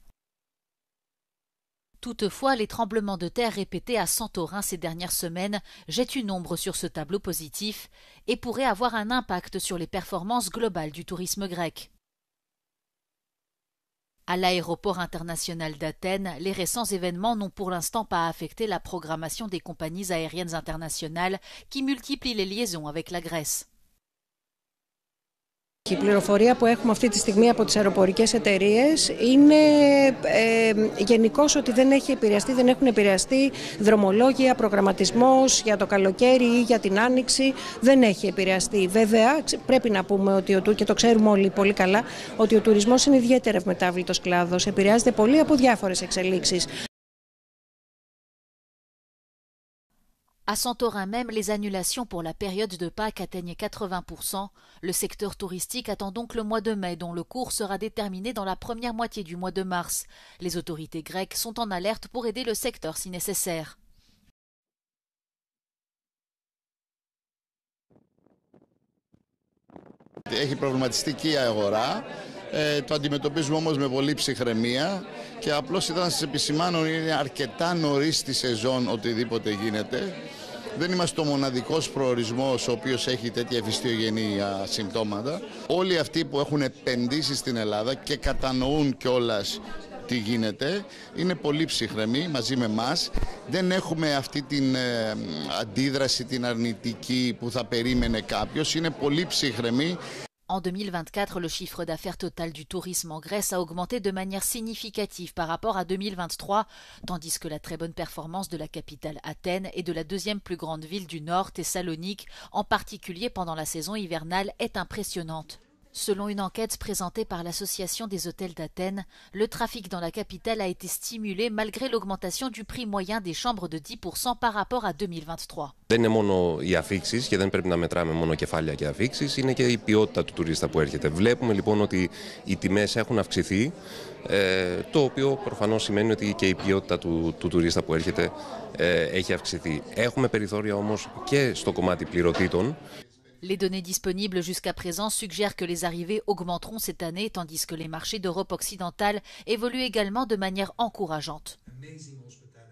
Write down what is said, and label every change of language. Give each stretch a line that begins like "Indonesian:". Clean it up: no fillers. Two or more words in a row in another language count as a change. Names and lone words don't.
French: Toutefois, les tremblements de terre répétés à Santorin ces dernières semaines jettent une ombre sur ce tableau positif et pourraient avoir un impact sur les performances globales du tourisme grec. À l'aéroport international d'Athènes, les récents événements n'ont pour l'instant pas affecté la programmation des compagnies aériennes internationales qui multiplient les liaisons avec la Grèce.
Greek: Η πληροφορία που έχουμε αυτή τη στιγμή από τις αεροπορικές εταιρείες είναι γενικώς ότι δεν έχουν επηρεαστεί δρομολόγια, προγραμματισμός για το καλοκαίρι ή για την άνοιξη. Δεν έχει επηρεαστεί. Βέβαια, πρέπει να πούμε ότι και το ξέρουμε όλοι πολύ καλά, ότι ο τουρισμός είναι ιδιαίτερα ευμετάβλητος κλάδος. Επηρεάζεται πολύ από διάφορες εξελίξεις.
French: À Santorin même, les annulations pour la période de Pâques atteignent 80%. Le secteur touristique attend donc le mois de mai, dont le cours sera déterminé dans la première moitié du mois de mars. Les autorités grecques sont en alerte pour aider le secteur si nécessaire.
Greek: Έχει προβληματιστική η αγορά, το αντιμετωπίζουμε όμως με πολύ ψυχραιμία και απλώς ήθελα να σας επισημάνω ότι είναι αρκετά νωρίς στη σεζόν οτιδήποτε γίνεται. Δεν είμαστε ο μοναδικός προορισμός ο οποίος έχει τέτοια ευαισθητογενή συμπτώματα. Όλοι αυτοί που έχουν επενδύσει στην Ελλάδα και κατανοούν κιόλας τι γίνεται, είναι πολύ ψυχρεμοί μαζί με εμάς. Δεν έχουμε αυτή την αντίδραση, την αρνητική που θα περίμενε κάποιος. Είναι πολύ ψυχρεμοί.
French: En 2024, le chiffre d'affaires total du tourisme en Grèce a augmenté de manière significative par rapport à 2023, tandis que la très bonne performance de la capitale Athènes et de la deuxième plus grande ville du nord, Thessalonique, en particulier pendant la saison hivernale, est impressionnante. Selon une enquête présentée par l'Association des hôtels d'Athènes, le trafic dans la capitale a été stimulé malgré l'augmentation du prix moyen des chambres de 10% par rapport à 2023.
Greek: Δεν είναι μόνο οι αφίξεις και δεν πρέπει να μετράμε μόνο κεφάλαια και αφίξεις, είναι και η ποιότητα του τουρίστα που έρχεται. Βλέπουμε λοιπόν ότι οι τιμές έχουν αυξηθεί, το οποίο προφανώς σημαίνει ότι και η ποιότητα του τουρίστα που έρχεται έχει αυξηθεί. Έχουμε περιθώρια όμως και στο κομμάτι πληρωτήτων.
French: Les données disponibles jusqu'à présent suggèrent que les arrivées augmenteront cette année, tandis que les marchés d'Europe occidentale évoluent également de manière encourageante.